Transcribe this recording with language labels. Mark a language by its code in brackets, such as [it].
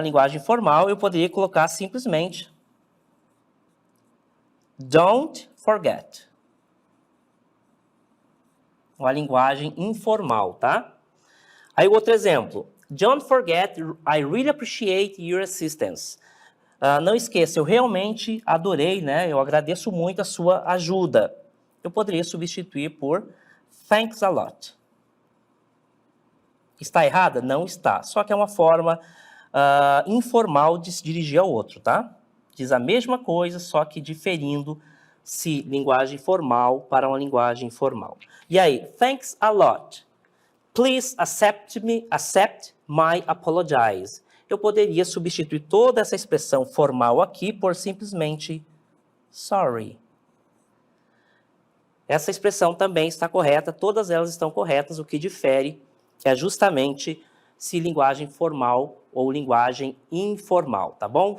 [pt] Linguagem formal, eu poderia colocar simplesmente [en] don't forget. [pt] Uma linguagem informal, tá? Aí outro exemplo. [en] Don't forget, I really appreciate your assistance. [pt] Não esqueça, eu realmente adorei, né? Eu agradeço muito a sua ajuda. Eu poderia substituir por [en] thanks a lot. [pt] Está errada? Não está. Só que é uma forma informal de se dirigir ao outro, tá? Diz a mesma coisa, só que diferindo-se linguagem formal para uma linguagem informal. E aí, [en] thanks a lot. Please accept my apologize. [pt] Eu poderia substituir toda essa expressão formal aqui por simplesmente sorry. Essa expressão também está correta, todas elas estão corretas, o que difere é justamente se linguagem formal ou linguagem informal, tá bom?